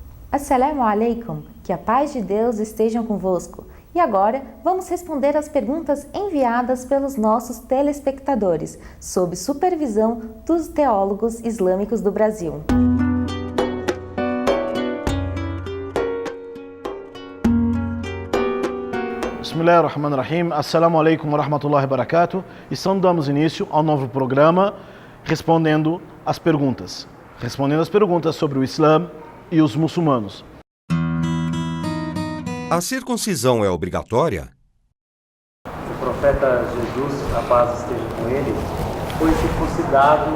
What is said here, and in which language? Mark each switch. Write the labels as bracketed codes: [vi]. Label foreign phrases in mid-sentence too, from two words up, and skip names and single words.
[ar] السلام عليكم, [pt] que a paz de Deus esteja convosco. E agora vamos responder as perguntas enviadas pelos nossos telespectadores, sob supervisão dos teólogos islâmicos do Brasil. [ar] بسم الله الرحمن الرحيم. السلام عليكم ورحمة الله وبركاته. [pt] E damos início ao novo programa respondendo as perguntas sobre o Islã e os muçulmanos. A circuncisão é obrigatória? O profeta Jesus, a paz esteja com ele, foi circuncidado